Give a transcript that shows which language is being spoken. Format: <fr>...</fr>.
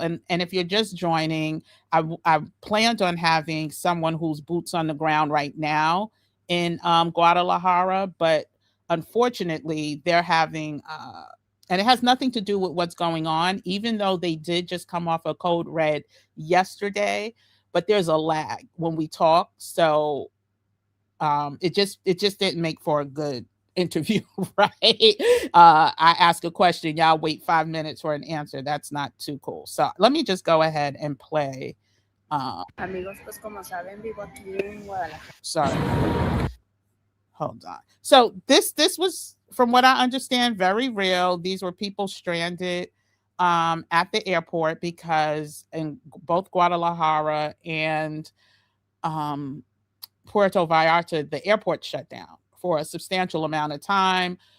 <en>And if you're just joining, I planned on having someone who's boots on the ground right now in Guadalajara, but unfortunately they're having and it has nothing to do with what's going on, even though they did just come off a code red yesterday, but there's a lag when we talk. So it just didn't make for a good interview. Right. I ask a question, y'all wait 5 minutes for an answer. That's not too cool. So let me just go ahead and play.</en> <es>Amigos, pues como saben, vivo aquí en Guadalajara.</es> <en>Sorry about that. Hold on. So this was, from what I understand, very real. These were people stranded at the airport because in both Guadalajara and um, Puerto Vallarta, the airport shut down for a substantial amount of time.</en>